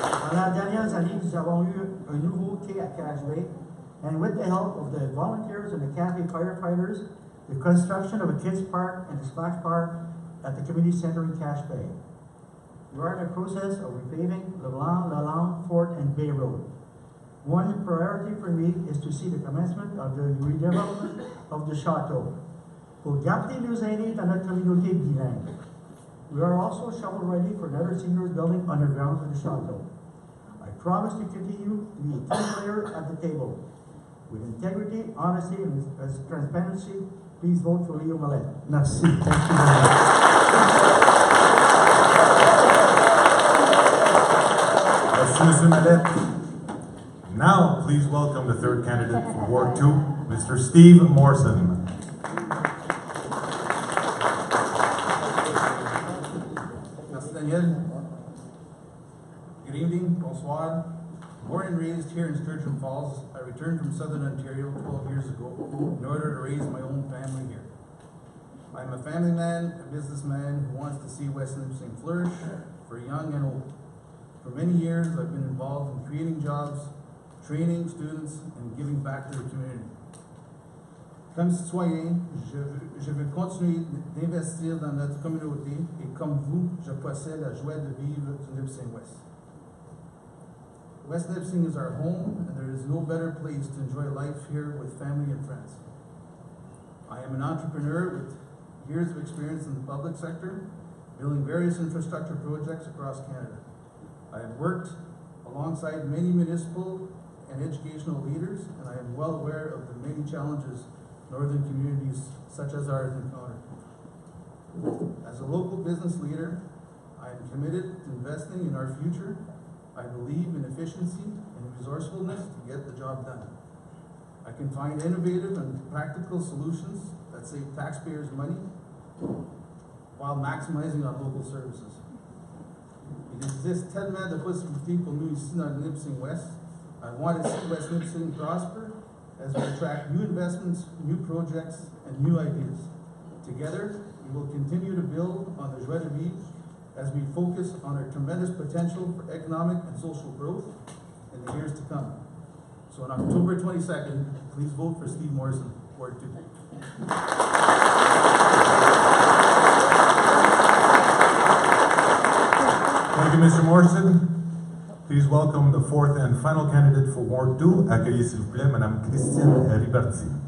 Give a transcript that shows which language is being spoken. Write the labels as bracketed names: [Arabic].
[French] Pendant les dernières années, nous avons eu un nouveau quai à Cache Bay, [English] and with the help of the volunteers and the Cafe firefighters, the construction of a kids park and a splash park at the community center in Cache Bay. We are in the process of repaving LeBlanc, Lalande, Fort, and Bay Road. One priority for me is to see the commencement of the redevelopment of the Château. [French] Pour garder nos aînés dans notre communauté bilingue. [English] We are also shovel ready for another seniors building underground for the Château. I promise to continue to be a team player at the table. With integrity, honesty, and transparency, please vote for Leo Mallette. Merci. Thank you very much. [French] Merci, Monsieur Mallette. [English] Now, please welcome the third candidate for Ward 2, Mr. Steve Morrison. Merci, Daniel. Good evening, bonsoir. Born and raised here in Sturgeon Falls, I returned from Southern Ontario 12 years ago in order to raise my own family here. I'm a family man, a businessman who wants to see West Nipissing flourish for young and old. For many years, I've been involved in creating jobs, training students, and giving back to the community. [French] Comme citoyen, je veux continuer d'investir dans notre communauté et comme vous, je possède la joie de vivre du Nipissing West. [English] West Nipissing is our home, and there is no better place to enjoy life here with family and friends. I am an entrepreneur with years of experience in the public sector, building various infrastructure projects across Canada. I have worked alongside many municipal and educational leaders, and I am well aware of the many challenges northern communities such as ours encounter. As a local business leader, I am committed to investing in our future. I believe in efficiency and resourcefulness to get the job done. I can find innovative and practical solutions that save taxpayers money while maximizing our local services. [French] Il existe tellement de possibilités pour nous ici dans le Nipissing West. [English] I want to see West Nipissing prosper as we attract new investments, new projects, and new ideas. Together, we will continue to build on the joie de vivre as we focus on our tremendous potential for economic and social growth in the years to come. So on October 22nd, please vote for Steve Morrison, Ward 2. Thank you, Mr. Morrison. Please welcome the fourth and final candidate for Ward 2. [French] Accueillez s'il vous plaît Madame Christine Ribarty.